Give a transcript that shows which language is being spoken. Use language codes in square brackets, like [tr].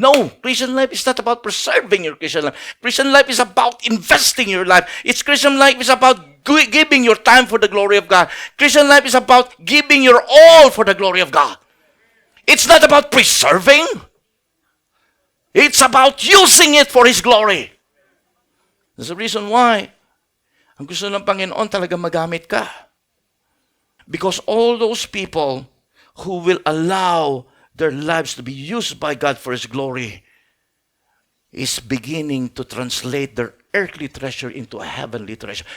[en] No, Christian life is not about preserving your Christian life. Christian life is about investing your life. Christian life is about giving your time for the glory of God. Christian life is about giving your all for the glory of God. It's not about preserving. It's about using it for His glory. There's a reason why [tl] ang gusto ng Panginoon talaga magamit ka. [en] Because all those people who will allow their lives to be used by God for His glory is beginning to translate their earthly treasure into a heavenly treasure.